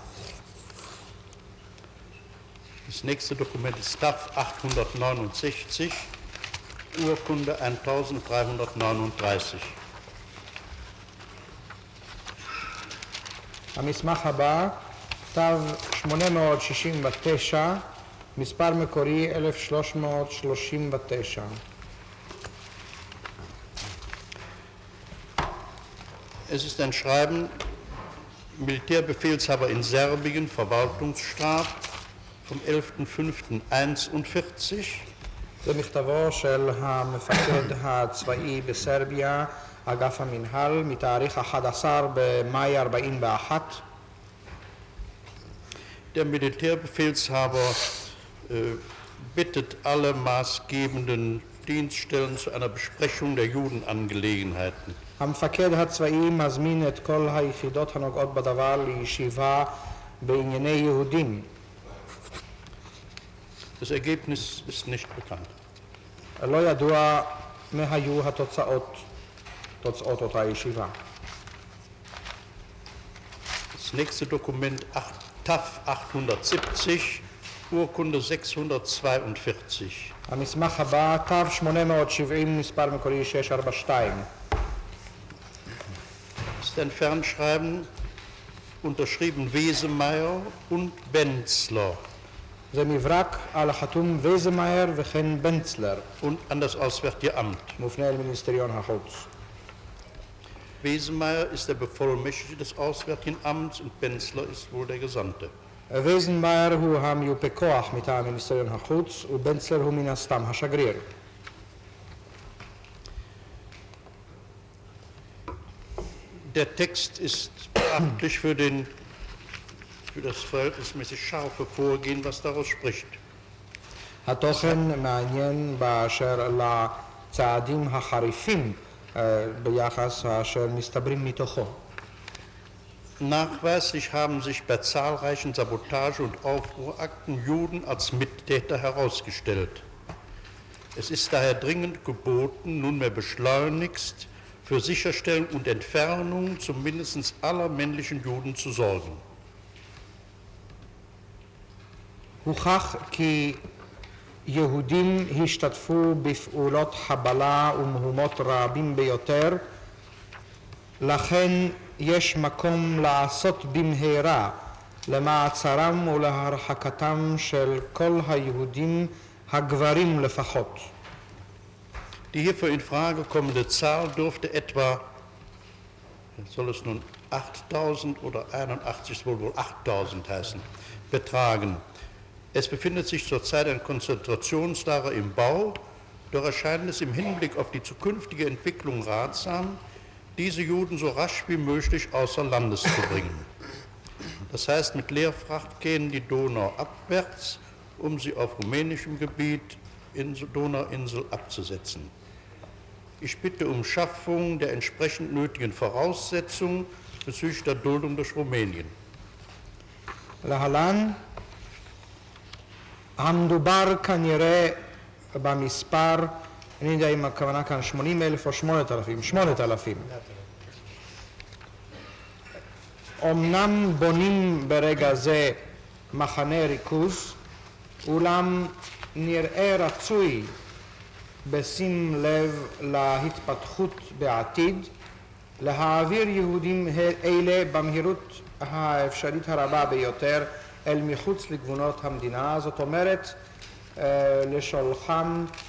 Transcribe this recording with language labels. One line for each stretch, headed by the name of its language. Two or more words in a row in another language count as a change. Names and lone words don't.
German: Das nächste Dokument ist TAF 869, Urkunde 1339.
Hebrew: המסמך הבא, תו 869, מספר מקורי 1339.
German: Es ist ein Schreiben, Militärbefehlshaber in Serbien, Verwaltungsstab, vom 11.05.41.
Hebrew: זה מכתבו של המפקד הצבאי בסרביה, אגף המנהל, מתאריך 11 במאי 41.
German: Der Militärbefehlshaber bittet alle maßgebenden Dienststellen zu einer Besprechung der Judenangelegenheiten.
Hebrew: המפקד הצבאי מזמין את כל היחידות הנוגעות בדבר לישיבה בענייני יהודים.
German: Das Ergebnis ist nicht bekannt.
Hebrew: לא ידוע מה היו תוצאות אותה ישיבה.
German: Das nächste Dokument TAF 870, Urkunde 642.
Hebrew: המסמך הבא, תו 870, מספר מקורי 642.
German: Das ist ein Fernschreiben, unterschrieben Wesemeyer und Benzler.
Hebrew: זה מברק על החתום וייזמאייר וכן בנצלר.
German: Und an das Auswärtige Amt.
Hebrew: מופנה אל מיניסטריון החוץ.
German: Wesemeyer ist der Bevollmächtigte des Auswärtigen Amts und Benzler ist wohl der Gesandte.
Hebrew: וייזמאייר הוא המיופה כוח מטעם מיניסטריון החוץ ובנצלר הוא מן הסתם השגריר.
German: Der Text ist beachtlich für das verhältnismäßig scharfe Vorgehen, was daraus spricht.
Hebrew: התוכן מעניין באשר לצעדים החריפים ביחס אשר מסתברים מתוכו.
German: Nachweislich haben sich bei zahlreichen Sabotage- und Aufruhrakten Juden als Mittäter herausgestellt. Es ist daher dringend geboten, nunmehr beschleunigst für Sicherstellung und Entfernung zumindest aller männlichen Juden zu sorgen.
Hebrew: הוכח כי יהודים השתתפו בפעולות חבלה ומהומות רבים ביותר, לכן יש מקום לעשות במהרה למעצרם ולהרחקתם של כל היהודים הגברים לפחות.
German: Die hierfür in Frage kommende Zahl dürfte etwa, soll es nun 8.000 oder 81, es wohl 8.000 heißen, betragen. Es befindet sich zurzeit ein Konzentrationslager im Bau, doch erscheint es im Hinblick auf die zukünftige Entwicklung ratsam, diese Juden so rasch wie möglich außer Landes zu bringen. Das heißt, mit Leerfracht gehen die Donau abwärts, um sie auf rumänischem Gebiet in Donauinsel abzusetzen. Ich bitte um Schaffung der entsprechend nötigen Voraussetzungen bezüglich der Duldung durch Rumänien.
Hebrew: להלן המדובר כנראה במספר, אני יודע אם הכוונה כאן 80,000 או 8,000, 8,000. אמנם בונים ברגע זה מחנה ריכוז, אולם נראה רצוי בשים לב להתפתחות בעתיד, להעביר יהודים אלה במהירות האפשרית הרבה ביותר אל מחוץ לגבולות המדינה, זאת אומרת לשולחם